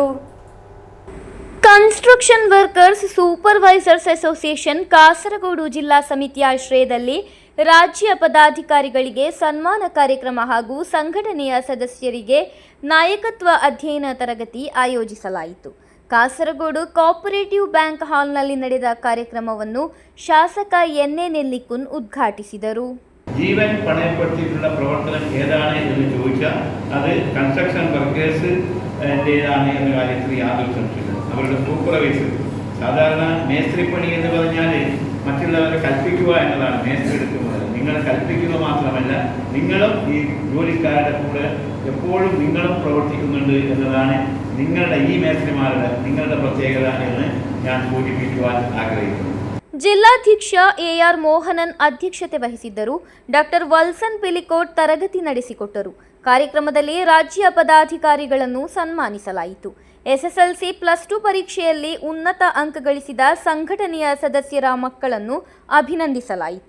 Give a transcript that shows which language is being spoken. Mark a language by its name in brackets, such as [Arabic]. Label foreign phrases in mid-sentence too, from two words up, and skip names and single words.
[Kannada] ಕನ್ಸ್ಟ್ರಕ್ಷನ್ ವರ್ಕರ್ಸ್ ಸೂಪರ್ವೈಸರ್ಸ್ ಅಸೋಸಿಯೇಷನ್ ಕಾಸರಗೋಡು ಜಿಲ್ಲಾ ಸಮಿತಿಯ ಆಶ್ರಯದಲ್ಲಿ ರಾಜ್ಯ ಪದಾಧಿಕಾರಿಗಳಿಗೆ ಸನ್ಮಾನ ಕಾರ್ಯಕ್ರಮ ಹಾಗೂ ಸಂಘಟನೆಯ ಸದಸ್ಯರಿಗೆ ನಾಯಕತ್ವ ಅಧ್ಯಯನ ತರಗತಿ ಆಯೋಜಿಸಲಾಯಿತು. ಕಾಸರಗೋಡು ಕೋಆಪರೇಟಿವ್ ಬ್ಯಾಂಕ್ ಹಾಲ್ನಲ್ಲಿ ನಡೆದ ಕಾರ್ಯಕ್ರಮವನ್ನು ಶಾಸಕ ಎನ್ ಎನ್ ನೆಲ್ಲಿಕುನ್ ಉದ್ಘಾಟಿಸಿದರು. [Malayalam] ജീവൻ പണയപ്പെടുത്തിയിട്ടുള്ള പ്രവർത്തനം ഏതാണ് എന്ന് ചോദിച്ചാൽ അത് [English] construction workers [Malayalam] എന്ന കാര്യത്തിൽ യാതൊരു സംശയമില്ല. അവരുടെ സൂപ്പർവൈസർ, സാധാരണ മേസ്ത്രിപ്പണി എന്ന് പറഞ്ഞാൽ മറ്റുള്ളവരെ കൽപ്പിക്കുക എന്നതാണ് നേതൃത്വം. നിങ്ങൾ കൽപ്പിക്കുക മാത്രമല്ല, നിങ്ങളും ഈ ജോലിക്കാരുടെ കൂടെ എപ്പോഴും നിങ്ങളും പ്രവർത്തിക്കുന്നുണ്ട് എന്നതാണ് നിങ്ങളുടെ ഈ മേസ്ത്രിമാരുടെ നിങ്ങളുടെ പ്രത്യേകത എന്ന് ഞാൻ സൂചിപ്പിക്കുവാൻ ആഗ്രഹിക്കുന്നു. [Kannada] ಜಿಲ್ಲಾಧ್ಯಕ್ಷ ಎಆರ್ ಮೋಹನನ್ ಅಧ್ಯಕ್ಷತೆ ವಹಿಸಿದ್ದರು. ಡಾಕ್ಟರ್ ವಲ್ಸನ್ ಪಿಲಿಕೋಟ್ ತರಗತಿ ನಡೆಸಿಕೊಟ್ಟರು. ಕಾರ್ಯಕ್ರಮದಲ್ಲಿ ರಾಜ್ಯ ಪದಾಧಿಕಾರಿಗಳನ್ನು ಸನ್ಮಾನಿಸಲಾಯಿತು. ಎಸ್ಎಸ್ಎಲ್ಸಿ +2 ಪರೀಕ್ಷೆಯಲ್ಲಿ ಉನ್ನತ ಅಂಕ ಗಳಿಸಿದ ಸಂಘಟನೆಯ ಸದಸ್ಯರ ಮಕ್ಕಳನ್ನು ಅಭಿನಂದಿಸಲಾಯಿತು.